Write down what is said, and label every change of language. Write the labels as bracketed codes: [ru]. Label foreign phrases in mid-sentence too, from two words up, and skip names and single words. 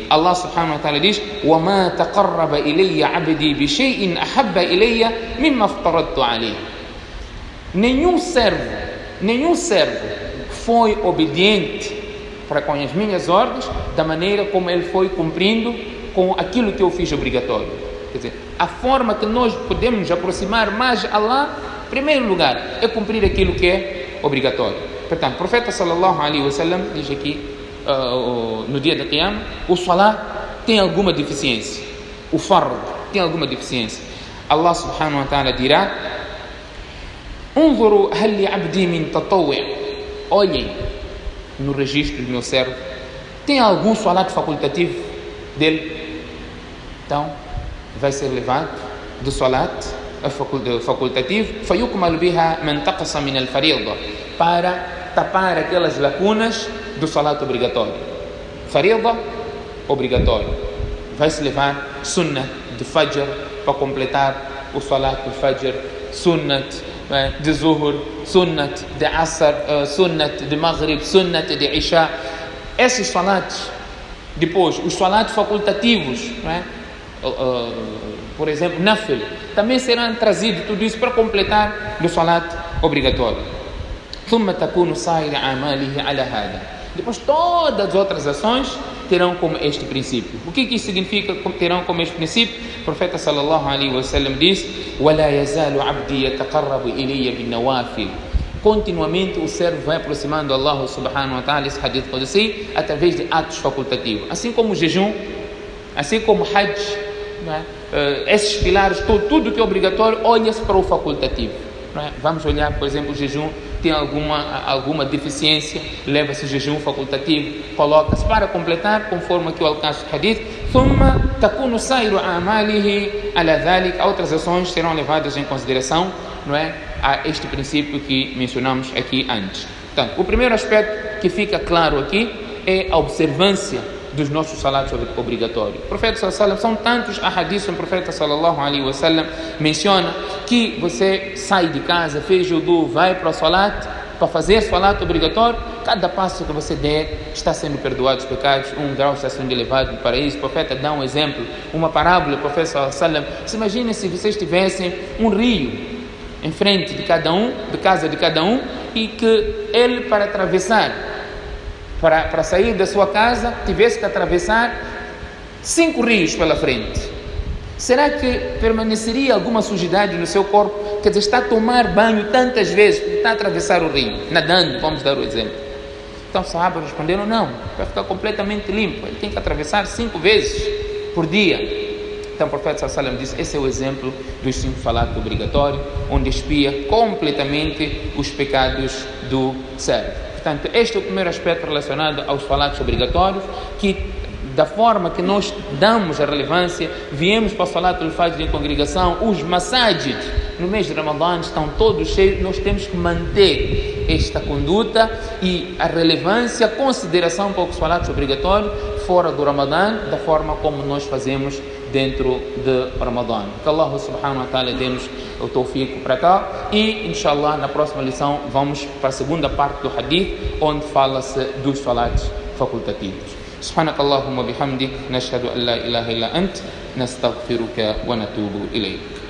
[ar] الله سبحانه وتعالى [pt] diz: [ar] وَمَا تَقَرَّبَ إِلَيَّ عَبْدِي بِشَيْءٍ أَحَبَّ إِلَيَّ مِمَّا افْتَرَضْتُ عَلَيْهِ. [pt] Nenhum servo foi obediente para com as minhas ordens da maneira como ele foi cumprindo com aquilo que eu fiz obrigatório. Quer dizer, a forma que nós podemos nos aproximar mais a Allah, em primeiro lugar, é cumprir aquilo que é obrigatório. Portanto, o profeta [ar] صلى الله عليه وسلم [pt] diz aqui, no dia da Qiyamah, o salah tem alguma deficiência, o fard tem alguma deficiência. [ar] الله سبحانه وتعالى dirá: "انظروا هل لعبدي من تطوع'." [pt] Olhem no registro do meu servo, tem algum salat facultativo dele? Então, vai ser levado do salat facultativo, [ar] فَيُكْمَلُ بِهَا مَنْ تَقَصَ مِنَ الْفَرِيضَةِ, [pt] para tapar aquelas lacunas do salat obrigatório. Fariḍa, obrigatório. Vai-se levar sunnat de fajr para completar o salat do fajr, sunnat de zuhur, sunnat de asr, sunnat de maghrib, sunnat de isha. Esses salats, depois os salats facultativos, não é? Por exemplo, nafil, também serão trazidos tudo isso para completar o salat obrigatório. [ar] ثم تكون سائر أعماله على هذا. [pt] Depois todas as outras ações terão como este princípio. O que isso significa? Terão como este princípio? O profeta [ar] صلى الله عليه وسلم [pt] diz: [ar] ولا يزال عبدي يتقرب إلي بالنوافل. [pt] Continuamente o servo vai aproximando [ar] الله سبحانه وتعالى, [pt] esse [ar] حديث قدسي, [pt] através de atos facultativos, assim como o jejum, assim como o hajj, esses pilares, tudo que é obrigatório, olha-se para o facultativo. Vamos olhar, por exemplo, o jejum tem alguma deficiência, leva-se o jejum facultativo, coloca-se para completar, conforme aqui o alcance do hadith. [ar] ثم تكون سائر أعماله على ذلك. [pt] Outras ações serão levadas em consideração, não é, a este princípio que mencionamos aqui antes. Portanto, o primeiro aspecto que fica claro aqui é a observância dos nossos salatos obrigatórios. O profeta [ar] صلى الله عليه وسلم, [pt] são tantos ahadiths, o profeta [ar] صلى الله عليه وسلم [pt] menciona que você sai de casa, fez wudu, vai para o salat, para fazer salat obrigatório, cada passo que você der está sendo perdoado os pecados, um grau está sendo elevado para isso. O profeta dá um exemplo, uma parábola. O profeta [ar] صلى الله عليه وسلم: [pt] se imagine se vocês tivessem um rio em frente de cada um, de casa de cada um, e que ele, para atravessar, para sair da sua casa, tivesse que atravessar 5 rios pela frente. Será que permaneceria alguma sujidade no seu corpo? Quer dizer, está a tomar banho tantas vezes, está a atravessar o rio, nadando, vamos dar o exemplo. Então os sahabas responderam: não, vai ficar completamente limpo, ele tem que atravessar 5 vezes por dia. Então o profeta [ar] صلى الله عليه وسلم [pt] disse: esse é o exemplo dos 5 salatos obrigatórios, onde expia completamente os pecados do servo. Portanto, este é o primeiro aspecto relacionado aos salatos obrigatórios, que da forma que nós damos a relevância, viemos para o [ar] صلاة الفجر [pt] em congregação, os masajid no mês de Ramadã estão todos cheios, nós temos que manter esta conduta e a relevância, a consideração para os salatos obrigatórios fora do Ramadã, da forma como nós fazemos dentro de Ramadã. Que [ar] الله سبحانه وتعالى [pt] dê-nos o tawfiq para cá e, inshallah, na próxima lição vamos para a segunda parte do hadith, onde fala-se dos salats facultativos. [ar] سبحانك اللهم وبحمدك نشهد أن لا إله إلا أنت نستغفرك ونتوب إليك.